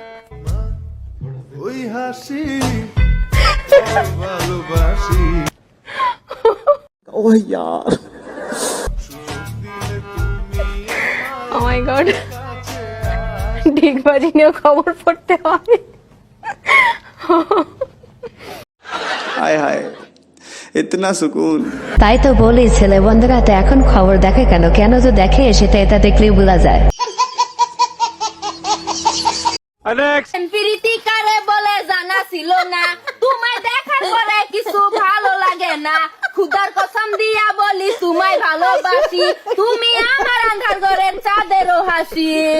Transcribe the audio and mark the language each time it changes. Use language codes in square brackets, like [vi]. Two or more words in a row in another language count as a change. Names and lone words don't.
[bn] ওই হাসি ভালোবাসি। [hi] ও यार, [en] Oh my God, [bn] ডিগবাজি নিয়ে খবর পড়তে হবে। [hi] हाय हाय इतना सुकून। [bn] তাই তো বলি, ছেলে বন্ধুরা তো এখন খবর দেখে কেন? কেন যে দেখে সেটা এটা দেখলেই বোঝা যায়। প্রীতি কারে বলে জানা ছিল না, তোমায় দেখার পরে কিছু ভালো লাগে না, খুদার কসম দিয়া বলি তোমায় ভালোবাসি, তুমি আমার আন্ধার ঘরের চাঁদেরও হাসি।